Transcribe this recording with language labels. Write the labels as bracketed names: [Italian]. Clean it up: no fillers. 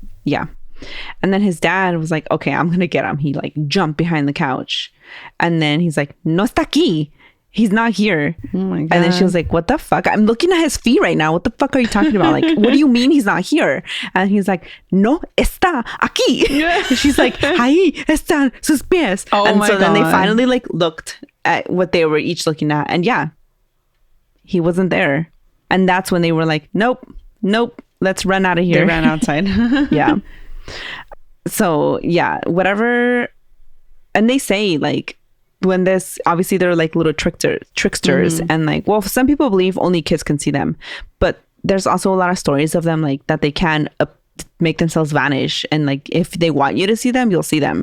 [English] Yeah. And then his dad was like, okay, I'm going to get him. He like jumped behind the couch and then he's like, [Spanish] no está aquí. [English] He's not here. Oh my God. And then she was like, what the fuck? I'm looking at his feet right now. What the fuck are you talking about? Like, what do you mean he's not here? And he's like, [Spanish] no está aquí. [English] Yeah. She's like, [Spanish] ahí están sus pies. [English] Oh and my so God. then they finally like looked at what they were each looking at. And yeah, he wasn't there. And that's when they were like, nope, let's run out of here. They ran outside. Yeah. So yeah, whatever. And they say like, when this, obviously they're like little tricksters and like, well, some people believe only kids can see them, but there's also a lot of stories of them like that they can make themselves vanish, and like if they want you to see them, you'll see them.